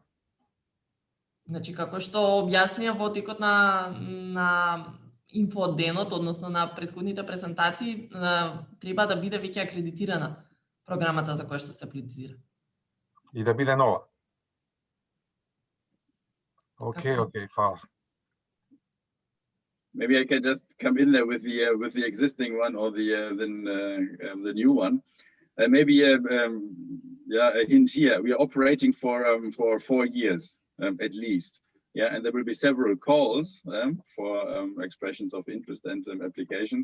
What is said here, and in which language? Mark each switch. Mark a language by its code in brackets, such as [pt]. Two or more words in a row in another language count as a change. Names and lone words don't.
[mk] Значи, како што објаснија во текот на инфоденот, односно на претходните презентации, треба да биде веќе акредитирана програмата за која што се аплицира. И да биде нова? Okay, фала. [en] Maybe I can just come in there with the existing one or the new one. Maybe a hint here. We are operating for 4 years at least. Yeah, and there will be several calls for expressions of interest and applications.